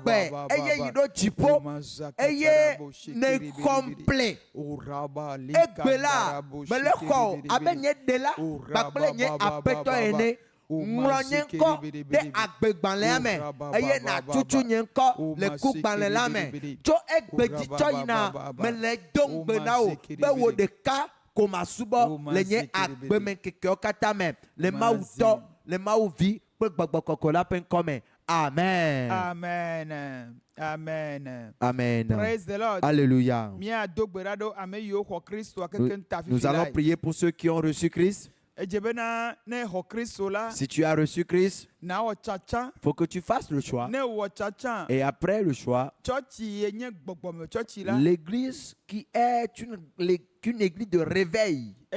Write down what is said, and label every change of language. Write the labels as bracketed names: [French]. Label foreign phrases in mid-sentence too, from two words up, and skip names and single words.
[Ewe] gbe eye yi ɖo dziƒo eye ne kɔmple egbe la mele xɔ o abe nye ɖela kpakple nye Aƒetɔ ene ŋlɔ nye ŋkɔ ɖe agbegbalẽa me eye natutu nye ŋkɔ le kugbalẽ la me tso egbe dzi tsɔ yina mele do ŋugbe na wo be wò ɖeka ko masubɔ le nye agbemekekewo katã me le Mawu tɔ le Mawu vi kple gbɔgbɔ kɔkɔ la ƒe ŋkɔ me. Amen. Amen. Amen. Amen. [English] Praise the Lord. [French] Alléluia. Nous allons prier pour ceux qui ont reçu Christ. Si tu as reçu Christ, il faut que tu fasses le choix. Et après le choix, l'église qui est une église de réveil.